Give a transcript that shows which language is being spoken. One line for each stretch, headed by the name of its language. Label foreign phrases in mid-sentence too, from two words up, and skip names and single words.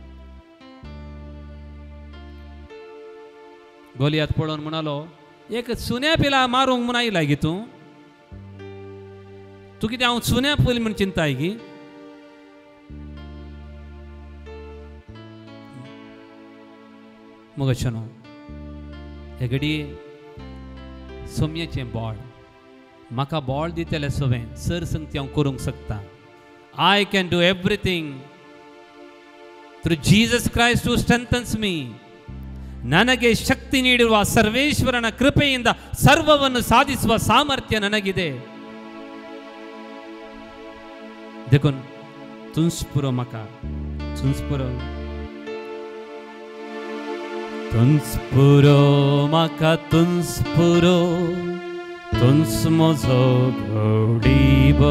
Konkani: गोलियात पळोवन म्हणालो, एक सुन्या पिला मारूंक म्हूण आयला गी तूं कितें हांव सुन्या पयली म्हूण चिंताय गी. मगशनो हे घडये सोम्याचें बॉळ म्हाका बॉळ दितलें सोवें सरसंगती हांव करूंक शकता.
English: I can do everything through Jesus Christ who strengthens me.
Kannada: ನನಗೆ ಶಕ್ತಿ ನೀಡಿರುವ ಸರ್ವೇಶ್ವರನ ಕೃಪೆಯಿಂದ ಸರ್ವವನ್ನು ಸಾಧಿಸುವ ಸಾಮರ್ಥ್ಯ ನನಗಿದೆ.
Konkani: देखून तुंस पुरो म्हाका, तुंस पुरो, तुंस पुरो म्हाका, तुंस पुरो, तुंस म्हजो घोडी बरो.